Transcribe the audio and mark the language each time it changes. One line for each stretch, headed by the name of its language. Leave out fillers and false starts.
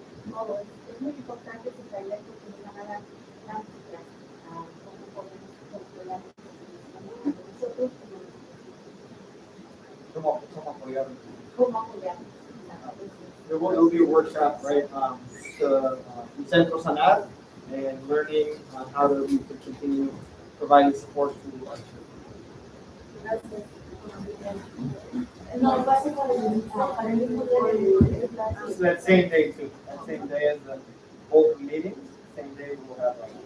Spanish: Todo, es muy importante que taller porque nos van a dar prácticas, cómo podemos controlar nosotros, ¿Cómo apoyar? cómo apoyarnos.
English: There will be a workshop, right, to Centro Sanar and learning on how to we can continue providing support to our children.
Spanish: Gracias. No, va a ser para el mismo día de clase.
English: So that same day too, that same day as the both meetings, same day we'll have